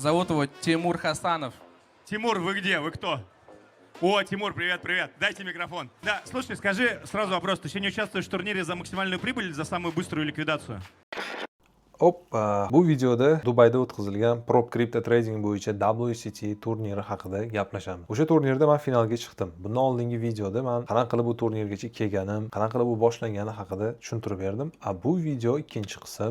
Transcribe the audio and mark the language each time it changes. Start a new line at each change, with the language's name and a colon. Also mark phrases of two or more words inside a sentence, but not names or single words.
Russian: Зовут его Тимур Хасанов. Тимур, вы где? Вы кто? О, Тимур, привет, привет. Дайте микрофон. Да, слушай, скажи сразу вопрос. Ты сегодня участвуешь в турнире за максимальную прибыль или за самую быструю ликвидацию?
Uzbek: Oppa. Bu videoda Dubayda o'tkazilgan Prop Crypto Trading bo'yicha WCT turniri haqida gaplashamiz. O'sha turnirda men finalga chiqdim. Bundan oldingi videoda men qanaqa qilib bu turnirgacha kelganim, qanaqa qilib bu boshlangani haqida tushuntirib berdim. Bu video ikkinchi qism.